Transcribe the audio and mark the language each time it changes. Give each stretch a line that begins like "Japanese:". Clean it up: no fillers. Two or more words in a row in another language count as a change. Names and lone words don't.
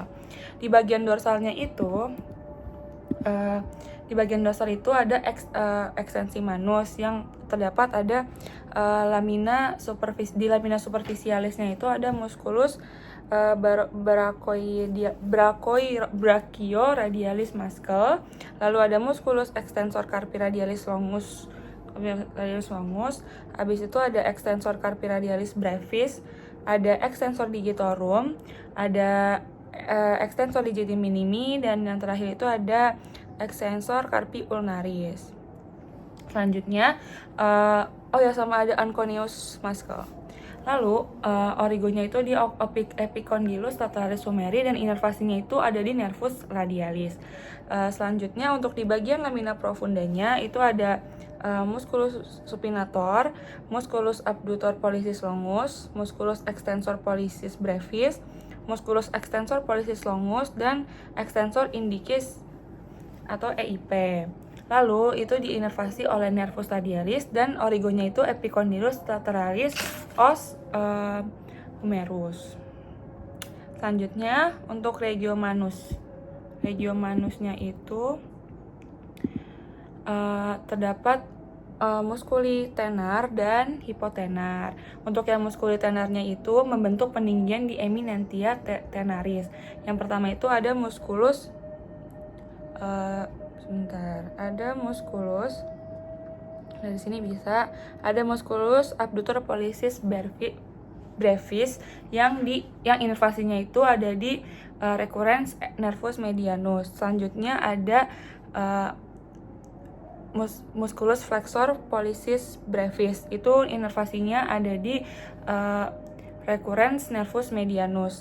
Indonesian: Di bagian dorsalnya itu di bagian dorsal itu ada ekstensi manus yang terdapat ada di
Latin: lamina superficialisnya
Indonesian: itu ada
Latin: musculus brachioradialis
Indonesian: muscle, lalu ada
Latin: musculus extensor carpi radialis longus,
Indonesian: habis itu ada
Latin: extensor carpi radialis brevis,
Indonesian: ada
Latin: extensor digitorum,
Indonesian: ada
Latin: extensor digiti minimi,
Indonesian: dan yang terakhir itu ada
Latin: extensor carpi ulnaris.
Indonesian: Selanjutnya sama ada
English: anconeus muscle.
Indonesian: Lalu origonya itu di
Latin: epicondylus lateralis humeri,
Indonesian: dan inervasinya itu ada di
Latin: nervus radialis.
Indonesian: Selanjutnya untuk di bagian
Latin: lamina profundanya
Indonesian: itu ada
Latin: musculus supinator, musculus abductor pollicis longus, musculus extensor pollicis brevis, musculus extensor pollicis longus,
Indonesian: dan
Latin: extensor indicis
Indonesian: atau EIP. Lalu itu diinervasi oleh
Latin: nervus radialis,
Indonesian: dan origonya itu
Latin: epicondylus lateralis os humerus.
Indonesian: Selanjutnya untuk
Latin: regio manus. Regio manusnya
Indonesian: itu terdapat
Latin: muskuli tenar
Indonesian: dan hipotenar. Untuk yang
Latin: muskuli tenarnya
Indonesian: itu membentuk peninggian di
Latin: eminentia tenaris.
Indonesian: Yang pertama itu ada musculus ada musculus, dari sini bisa ada
Latin: musculus abductor pollicis brevis
Indonesian: yang inervasinya itu ada di
Latin: recurrens nervus medianus.
Indonesian: Selanjutnya ada
Latin: musculus flexor pollicis brevis,
Indonesian: itu inervasinya ada di
Latin: recurrens nervus medianus.